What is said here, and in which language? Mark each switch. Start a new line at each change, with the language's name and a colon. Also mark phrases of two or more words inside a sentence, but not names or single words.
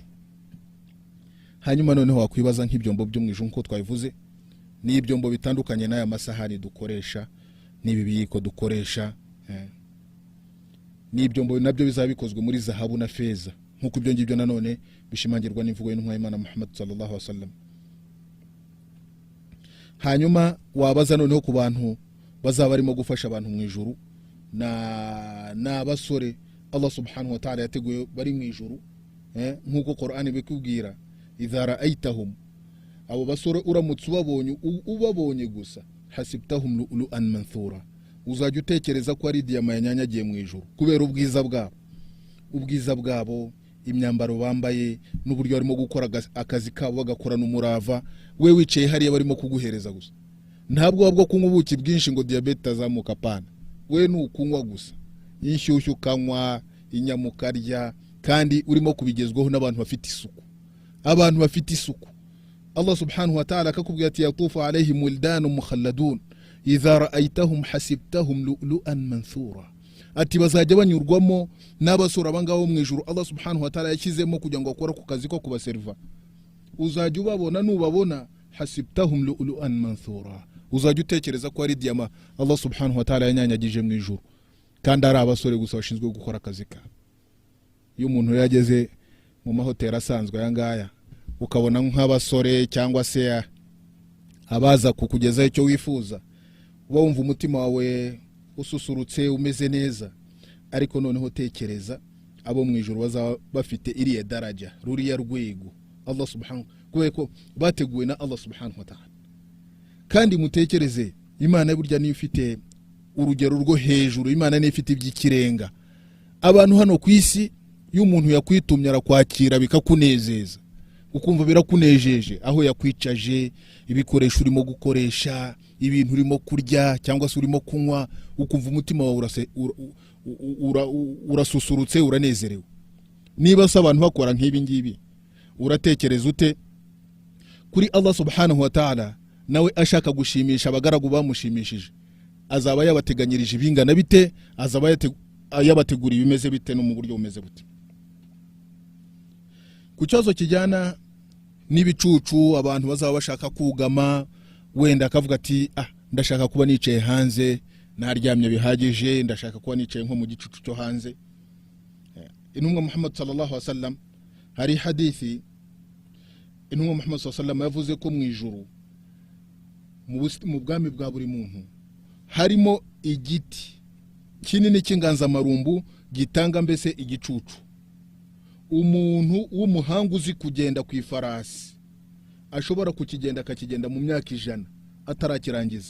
Kinyarwanda: Hanyuma noneho wakwibaza nk'ibyombo byo mu ijuru nko twabivuze, n'ibyombo bitandukanye n'aya masahani dukoresha, n'ibibiyiko dukoresha, n'ibyombo nabyo bizaba bikozwe muri zahabu na feza, nkuko ibyo ngibyo nanone bishimangirwa n'imvugo y'intumwa y'Imana Muhammad
Arabic: صلى الله عليه وسلم.
Kinyarwanda: Hanyuma wabaza noneho ku bantu bazaba barimo gufasha abantu mu ijuru, na basore
Arabic: الله سبحانه وتعالى
Kinyarwanda: yateguye bari mu ijuru, nkuko Qur'ani bikubwira,
Arabic: إذا رأيتهم,
Kinyarwanda: abo basore uramutse ubabonye gusa,
Arabic: حسبتهم لؤلؤا منثورا,
Kinyarwanda: uzajya utekereza ko ari diyama yanyanyagiye mu ijuru kubera ubwiza bwabo, imyambaro bambaye, n'uburyo barimo gukora akazi kabo bagakorana umurava. We wicaye hariya barimo kuguhereza gusa, ntabwo wabwo kunywa ubuki bwinshi ngo diabete azamuka pana, we nukunywa gusa, inshyushyu kanywa, inyama ukarya, kandi urimo kubigezwaho n'abantu bafite isuku.
Arabic: الله سبحانه وتعالى
Kinyarwanda: akakubwira ati
Arabic: يطوف عليهم ولدان مخلدون إذا رأيتهم حسبتهم لؤلؤا منثورا,
Kinyarwanda: ati bazajya banyurwamo n'abasura abangaho mu ijuru.
Arabic: الله سبحانه وتعالى
Kinyarwanda: yashyizemo kugira ngo akora ku kazi ko kubaserva, uzajya ubabona, nubabona
Arabic: حسبتهم لؤلؤا منثورا,
Kinyarwanda: uzajya utekereza ko ari diyama
Arabic: الله سبحانه وتعالى
Kinyarwanda: yanyanyagije mu ijuru, kandi ari abasore gusa bashinzwe gukora akazi ka. Iyo umuntu yageze mu mahoteli asanzwe ayangaya, ukabona nk'abasore cyangwa se abaza kukugezaho icyo wifuza, uba wumva umutima wawe ususurutse umeze neza. Ariko noneho tekereza abo mu ijuru bazaba bafite iriya daraja, ruriya rwego
Arabic: الله سبحانه,
Kinyarwanda: kubera ko bateguwe na
Arabic: الله سبحانه وتعالى.
Kinyarwanda: Kandi mutekereze, Imana burya niyo ifite urugero rwo hejuru, Imana niyo ifite iby'ikirenga. Abantu hano ku isi, iyo umuntu yakwitumye arakwakira bikakunezeza, ukumva birakunejeje, aho yakwicaje, ibikoresho urimo gukoresha, ibintu urimo kurya cyangwa se urimo kunywa, ukumva umutima wawe urasusurutse, uranezerewe. Niba se abantu bakora nk'ibi ngibi, uratekereza ute kuri
Arabic: الله سبحانه وتعالى?
Kinyarwanda: Nawe ashaka gushimisha abagaragu bamushimishije, azaba yabateganyirije ibingana bite? Azaba yabateguriye bimeze bite no mu buryo bumeze bute? Ku cyazo kijyana n'ibicucu, abantu bazaba bashaka kugama, wenda akavuga ati ndashaka kuba nicaye hanze, naryamye bihagije, ndashaka kuba nicaye nko mu gicucu cyo hanze. Intumwa Muhammad
Arabic: صلى الله عليه وسلم,
Kinyarwanda: hari hadithi intumwa Muhammad
Arabic: صلى الله عليه وسلم
Kinyarwanda: yavuze ko mu ijuru, mu bwami bwa buri muntu, harimo igiti kinini cy'inganzamarumbu gitanga mbese igicucu. Umuntu w'umuhanga uzi kugenda ku ifarasi ashobora akakigenda mu myaka 100 atarakirangiza.